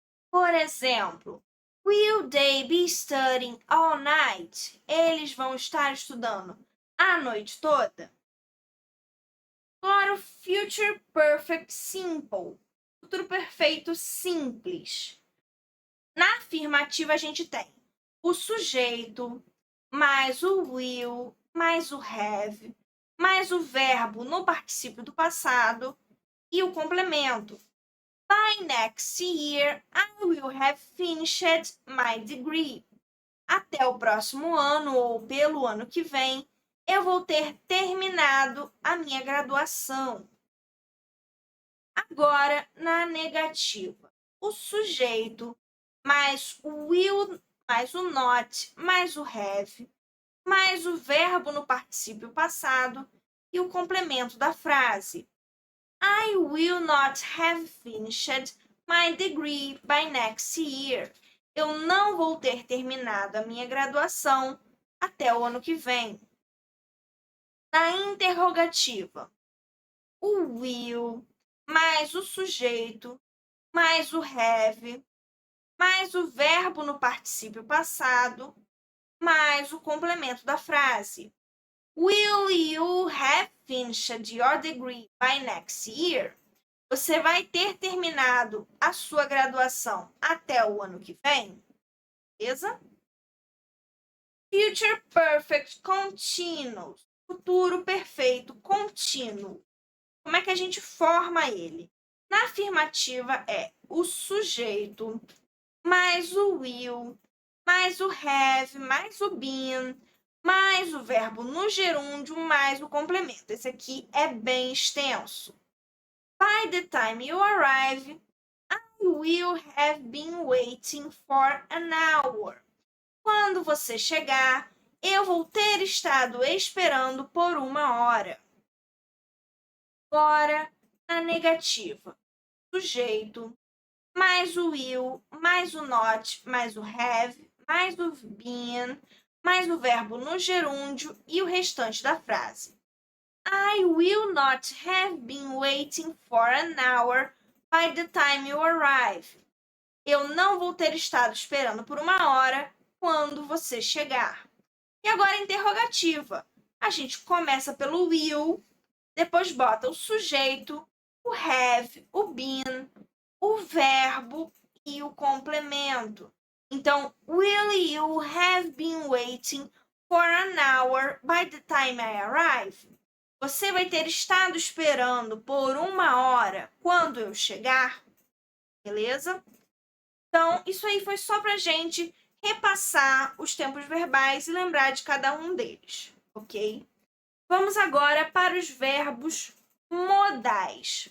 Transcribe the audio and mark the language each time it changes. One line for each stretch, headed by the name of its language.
Portuguese: Por exemplo,
English: will they be studying all night?
Portuguese: Eles vão estar estudando a noite toda? Agora, o future perfect simple, futuro perfeito simples. Na afirmativa, a gente tem o sujeito, mais o will, mais o have, mais o verbo no particípio do passado e o complemento.
English: By next year, I will have finished my degree.
Portuguese: Até o próximo ano ou pelo ano que vem, eu vou ter terminado a minha graduação. Agora, na negativa, o sujeito, mais o will, mais o not, mais o have, mais o verbo no particípio passado e o complemento da frase.
English: I will not have finished my degree by next year.
Portuguese: Eu não vou ter terminado a minha graduação até o ano que vem. Na interrogativa, o will, mais o sujeito, mais o have, mais o verbo no particípio passado, mais o complemento da frase.
English: Will you have finished your degree by next year?
Portuguese: Você vai ter terminado a sua graduação até o ano que vem? Beleza?
English: Future Perfect Continuous.
Portuguese: Futuro perfeito contínuo. Como é que a gente forma ele? Na afirmativa é o sujeito, mais o will, mais o have, mais o been, mais o verbo no gerúndio, mais o complemento. Esse aqui é bem extenso.
English: By the time you arrive, I will have been waiting for an hour.
Portuguese: Quando você chegar, eu vou ter estado esperando por 1 hora. Agora, na negativa, sujeito, mais o will, mais o not, mais o have, mais o been, mais o verbo no gerúndio e o restante da frase.
English: I will not have been waiting for an hour by the time you arrive.
Portuguese: Eu não vou ter estado esperando por uma hora quando você chegar. E agora a interrogativa. A gente começa pelo will, depois bota o sujeito, o have, o been, o verbo e o complemento. Então,
English: will you have been waiting for an hour by the time I arrive?
Portuguese: Você vai ter estado esperando por uma hora quando eu chegar? Beleza? Então, isso aí foi só pra gente repassar os tempos verbais e lembrar de cada um deles, ok? Vamos agora para os verbos modais.